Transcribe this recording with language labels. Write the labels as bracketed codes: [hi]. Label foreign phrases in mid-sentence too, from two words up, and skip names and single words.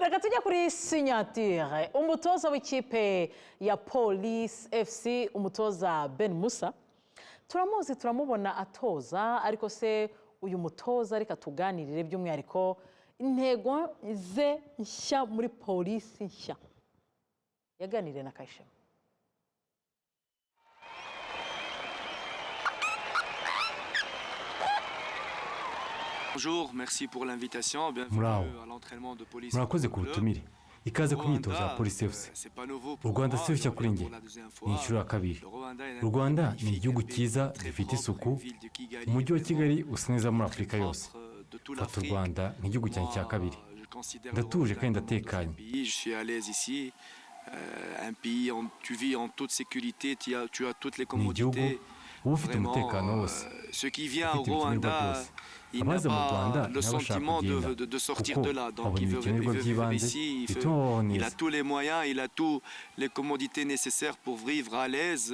[rw] tujya kuri signature umutoza w'ikipe ya Police FC umutoza Ben Musa turamuzi turamubona atoza ariko se uyu mutoza reka tuganirire by'umwihariko intego ze nshya muri Police nshya yaganiriye na Kayishema. [fr] Bonjour, merci pour l'invitation. Bienvenue à l'entraînement de Police. [rw] Murakoze ku butumire. Ikaze ku myitozo ya Police FC. U Rwanda si rushya kuri njye. Ni inshuro ya kabiri. U Rwanda ni igihugu cyiza gifite isuku. Umujyi wa Kigali usa neza muri Afurika yose. Fata u Rwanda nk'igihugu cyanjye cya kabiri. Ndatuje kandi ndatekanye. [fr] Je suis à l'aise ici. Un pays où tu vis en toute sécurité, tu as toutes les commodités. Vraiment, ce qui vient au Rwanda, il n'a pas le sentiment de sortir de là. Donc il veut vivre ici, il a tous les moyens, il a toutes les commodités nécessaires pour vivre à l'aise.